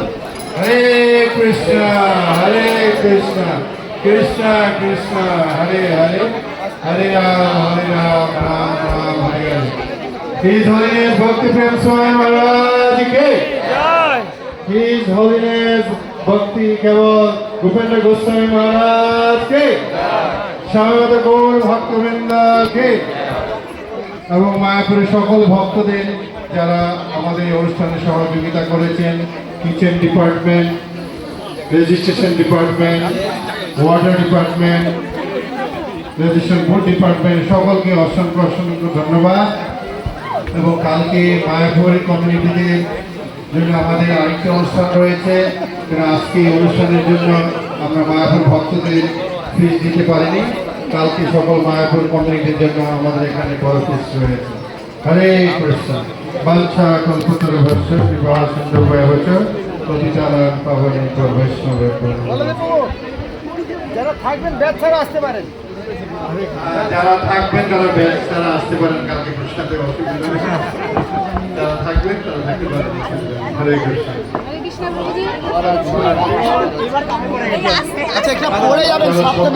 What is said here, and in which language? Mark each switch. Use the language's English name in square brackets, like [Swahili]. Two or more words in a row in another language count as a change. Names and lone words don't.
[Sanskrit] হরে কৃষ্ণ কৃষ্ণ কৃষ্ণ হরে হরে হরে রাম রাম রাম হরে হরে। [English] His Holiness Bhakti Prem Swami Maharaj [Hindi] की जय. [English] His Holiness Bhakti Keval Bhupendra Goswami Maharaj [Hindi] की जय. [Bangla] Shamata Gaur Bhaktivinoda ki এবং মায়াপুরের সকল ভক্তদের যারা আমাদের অনুষ্ঠানে সহযোগিতা করেছেন, [English] kitchen department, registration department, water department, registration board department, [Bangla] সকলকে অসংখ্য অসংখ্য ধন্যবাদ। এবং কালকে মায়াপুরের কমিউনিটিতে জন্য আমাদের আরেকটি অনুষ্ঠান রয়েছে, আজকে এই অনুষ্ঠানের জন্য আমরা মায়াপুর ভক্তদের ফিস দিতে পারিনি। কালকে সকল মায়াপুর কমিউনিটির জন্য আমাদের এখানে বড় ফিস রয়েছে। হরে কৃষ্ণ। [Sanskrit] বাঞ্ছা কল্পতরুভ্যশ্চ কৃপা সিন্ধু ভয়বচ পতিতানাং পাবনেভ্যো বৈষ্ণবেভ্যো নমঃ। [Bangla] যারা থাকবেন ব্যাচ ছাড়া আসতে পারেন, যারা থাকবেন তারা ব্যাচ ছাড়া আসতে পারেন। কালকে প্রশ্নাতে অসুবিধা নেই, যারা থাকবেন তারা থাকতে পারেন। [Sanskrit] হরে কৃষ্ণ। [Bangla] আচ্ছা একটা পড়ে যাবেন, সাবধানে